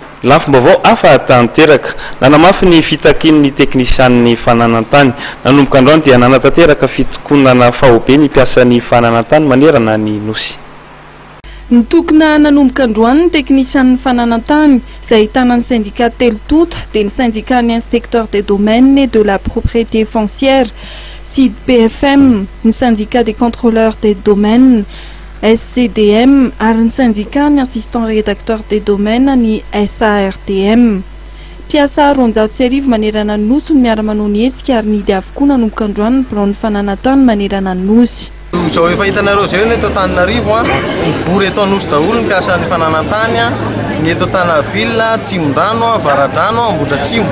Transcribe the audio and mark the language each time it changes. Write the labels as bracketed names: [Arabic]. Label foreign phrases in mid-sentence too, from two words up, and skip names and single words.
[Malagasy] Lafim-baovao hafa tanteraka nanamafy ny fitakin'ny teknisian'ny fananantany nanomboka androany dia nanatanteraka fitokonana fahobe ny mpiasan'ny fananantany manerana ny nosy. Nitokona nanomboka androany ny teknisian'ny fananantany izay ahitana ny syndicat telo tota dia ny syndicat ny [French] inspecteur des domaines et de la propriété foncière [Malagasy] SID PFM, ny [French] syndicat des contrôleurs des domaines [Malagasy] SCDM ary ny syndicat ny [French] assistant rédacteur des domaines [Malagasy] ny SARTM. Mpiasa 200 manerana ny nosy no miara-manao ny hetsika ary nidy avokoa nanomboka androany ny birao ny fananantany manerana ny nosy. Zao efa hitanareo zao ny eto Antananarivo mivory eto anosy daholo ny mpiasa ny fananantany ny eto Antanaville, Tsimondano, Varadrano, Ambohidratrimo.